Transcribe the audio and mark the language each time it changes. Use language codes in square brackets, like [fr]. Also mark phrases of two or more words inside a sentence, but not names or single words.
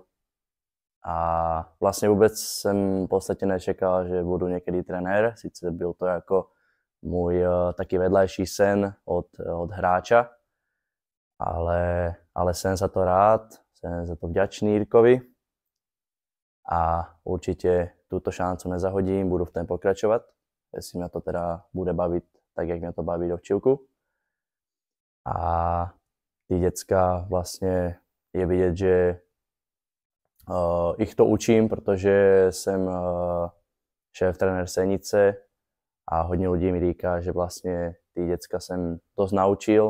[sk] A vlastne vôbec som v podstate nečekal, že budu niekedy trenér. [cs] Sice byl to jako [sk] môj taký vedľajší sen od hráča, ale som za to rád, som za to vďačný Jirkovi. A určite túto šancu nezahodím, budu v tom pokračovať. [cs] Jestli mě to teda bude bavit tak, jak mě to baví do včilku. A ty děcka vlastně je vidět, že ich to učím, protože jsem šéf trenér Senice a hodně lidí mi říká, že vlastně ty děcka jsem dost naučil.